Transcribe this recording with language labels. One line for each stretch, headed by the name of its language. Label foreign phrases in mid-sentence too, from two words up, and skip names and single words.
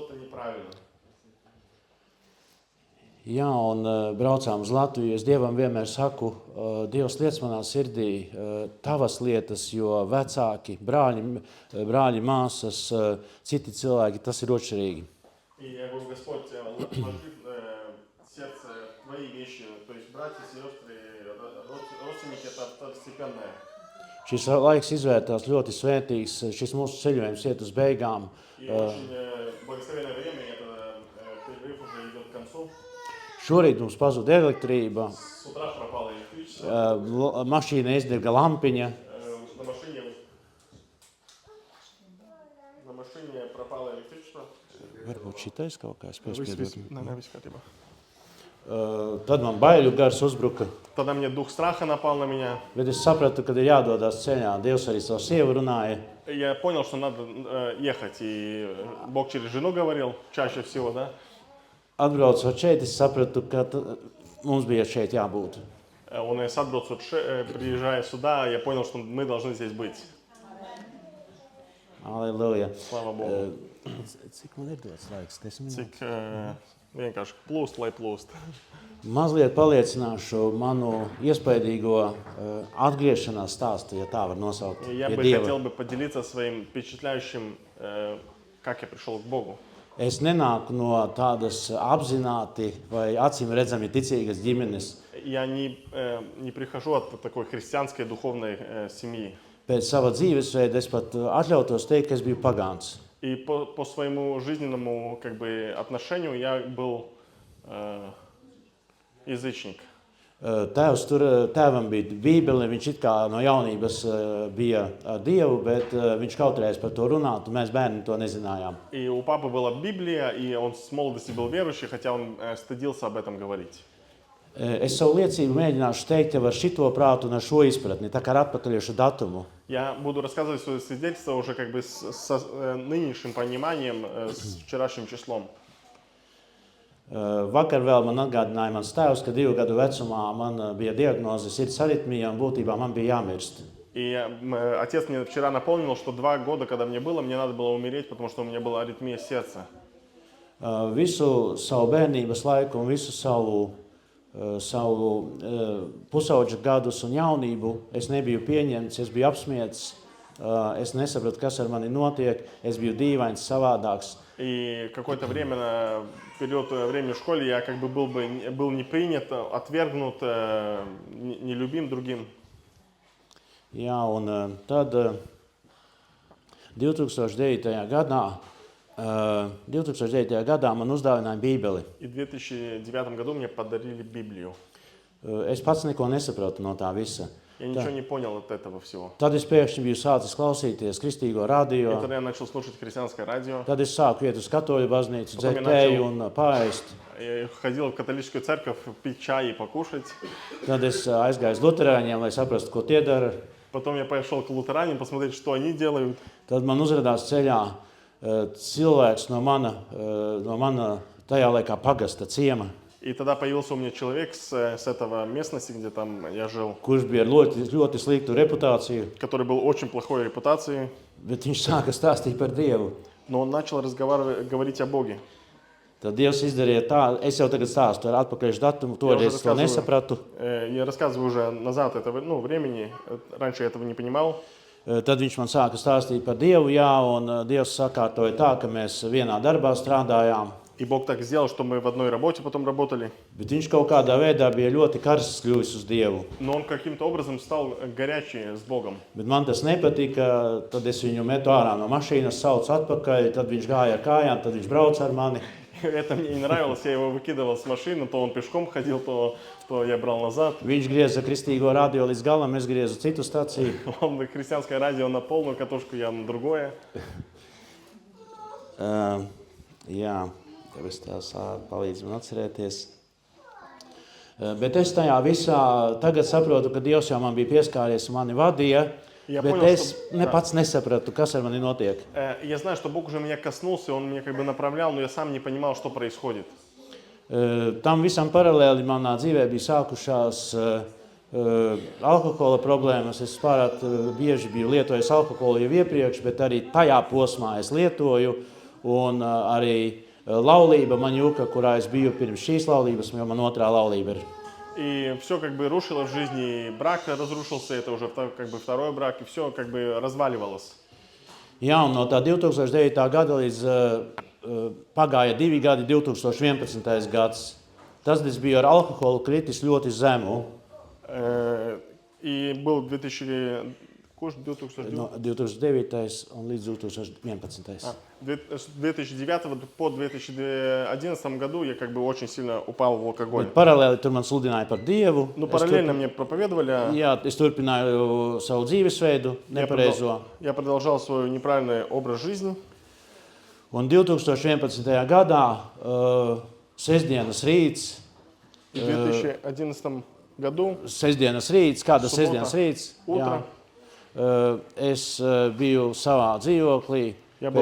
Latvian: Jā, un braucām uz Latviju. Es Dievam vienmēr saku, Dievs liec manā sirdī tavas lietas, jo vecāki, brāļi, māsas, citi cilvēki, tas ir atšķirīgi.
Russian: И я говорю, Господь, вложи в сердце твои вещи, то есть братья, сестры, родственники, это второстепенное.
Latvian: Šis laiks izvērtās ļoti svētīgs, šis mūsu ceļojums iet uz beigām. Šorīt mums pazuda elektrība, mašīna izdega lampiņa. Varbūt šitais kaut kā spēs. Tad man baiļu gars uzbruka.
Russian: Тогда мне дух страха напал на меня.
Latvian: Bet es sapratu, kad ir jādodas ceļā. Dievs arī savu sievu runāja.
Russian: Я понял, что надо ехать, и Бог через жену говорил чаще всего, да?
Latvian: Atbraucot šeit, es sapratu, ka mums bija šeit jābūt.
Russian: Он и отбросил, приезжая сюда, я понял, что мы должны здесь быть. Halleluja. Слава Богу.
Latvian: Cik man ir dots laiks? 10 minūtes. Cik vienkārši plūst, lai plūst. Mazliet paliecināšu manu iespaidīgo atgriešanās stāstu, ja tā var nosaukt.
Russian: Я
Latvian: pie
Russian: бы
Latvian: Dieva.
Russian: хотел бы поделиться своим впечатляющим, как я пришел к Богу.
Latvian: Es nenāku no tādas apzināti vai acīm redzami ticīgas ģimenes.
Russian: Я не прихожу от такой христианской духовной семьи.
Latvian: Pēc sava dzīvesveida es pat atļautos teikt, ka es biju pagāns.
Russian: И по своему жизненному как бы отношению я был язычник.
Latvian: Tēvam bija Bībele, viņš it kā no jaunības bija ar Dievu, bet viņš kautrējās par to runāt, un mēs bērni to nezinājām.
Russian: И у папы была Библия, и он с молодости был верующий, хотя он стыдился об этом говорить.
Latvian: Es savu liecību mēģināšu teikt jau ar šito prātu un ar šo izpratni, tā kā ar atpakaļiešu datumu.
Russian: Я буду рассказывать свое свидетельство уже как бы с нынешним пониманием, с вчерашним числом.
Latvian: Vakar vēl man atgādināja mans tēvs, ka 2 gadu vecumā man bija diagnoze sirds aritmija un būtībā man bija jāmirst.
Russian: И отец мне вчера напомнил, что 2 года, когда мне было, мне надо было умереть, потому что у меня была аритмия сердца.
Latvian: Visu savu bērnības laiku un visu savu pusauģa gadus un jaunību es nebiju pieņemts, es biju apsmietis, es nesapratu, kas ar mani notiek, es biju dīvains, savādāks.
Russian: И какое-то время, период времени в школе, я как бы был не принят, отвергнут, не любим другим.
Latvian: Jā, un tad 2009. gadā man uzdāvināja Bībeli.
Russian: И в 2009 году мне подарили Библию.
Latvian: Es pats neko nesapratu no tā visa.
Russian: Я ничего не понял от этого всего.
Latvian: Tad es pēkšņi biju sācis klausīties kristīgo
Russian: И
Latvian: radio.
Russian: тогда я начал слушать христианское радио.
Latvian: Tad es sāku iet uz katoļu baznīcu, dzert tēju un paēst.
Russian: Я ходил в католическую церковь пить чай и покушать.
Latvian: Tad es aizgāju uz luterāņiem, lai saprastu, ko tie dara.
Russian: Потом я пошел к лутеранам посмотреть, что они делают.
Latvian: Tad man uzrādās ceļā cilvēks no mana tajā laikā pagasta ciema,
Russian: И тогда появился у меня человек с этого местности, где там я жил,
Latvian: kurš bija ar ļoti sliktu reputāciju,
Russian: который был очень plохой репутацией,
Latvian: bet viņš sāka stāstīt par Dievu.
Russian: но он начал говорить о Боге.
Latvian: Tad Dievs izdarīja tā, es jau tagad stāstu ar atpakaļšu datumu, toreiz es to nesapratu.
Russian: Я рассказываю уже назад этого времени, раньше я этого не понимал.
Latvian: Tad viņš man sāka stāstīt par Dievu, jā, un Dievs sakārtoja tā, ka mēs vienā darbā strādājām.
Russian: И Бог так сделал, что мы в одной работе потом работали.
Latvian: Bet viņš kaut kādā veidā bija ļoti karsts kļuvis uz Dievu.
Russian: Но он каким-то образом стал горячий с Богом.
Latvian: Bet man tas nepatika, tad es viņu metu ārā no mašīnas, saucu atpakaļ, tad viņš gāja ar kājām, tad viņš brauca ar mani.
Russian: Это мне не нравилось, я его выкидывал с машины, то он пешком ходил, то я брал назад.
Latvian: Viņš grieza kristīgo radio līdz galam, es griezu citu staciju.
Russian: Он христианское радио на полную катушку, я на другое.
Latvian: Jā, tev es tās palīdz man atcerēties. Bet es tajā visā tagad saprotu, ka Dievs jau man bija pieskāries un mani vadīja, bet es pats nesapratu, kas ar mani notiek.
Russian: Я знаю, что Бог уже меня коснулся, Он меня как бы направлял, но я сам не понимал, что происходит.
Latvian: Tam visam paralēli manā dzīvē bija sākušās alkohola problēmas. Es pārāk bieži biju lietojis alkoholu jau iepriekš, bet arī tajā posmā es lietoju. Un arī laulība man juka, kurā es biju pirms šīs laulības, jo man otrā laulība ir.
Russian: И все как бы рушило в жизни, брак разрушился, это уже как бы второй брак, и все как бы разваливалось.
Latvian: Jā, un no tā 2009. Gada līdz pagāja 2 gadi, 2011. gads. Tas bija ar alkoholu kritis ļoti zemu.
Russian: И был 2009
Latvian: un līdz 2011.
Russian: С 2009 по 2011 году я как бы очень сильно упал в алкоголь.
Latvian: Paralēli tur man sludināja par Dievu.
Russian: Ну, параллельно мне проповедовали.
Latvian: Jā, es turpināju savu dzīvesveidu, nepareizo.
Russian: Я продолжал свой неправильный образ жизни.
Latvian: Un 2011. gadā, sestdienas rīts,
Russian: В 2011 году,
Latvian: sestdienas rīts, kāda
Russian: Subota,
Latvian: sestdienas rīts,
Russian: утро,
Latvian: es biju savā dzīvoklī
Russian: Ja
Latvian: pēc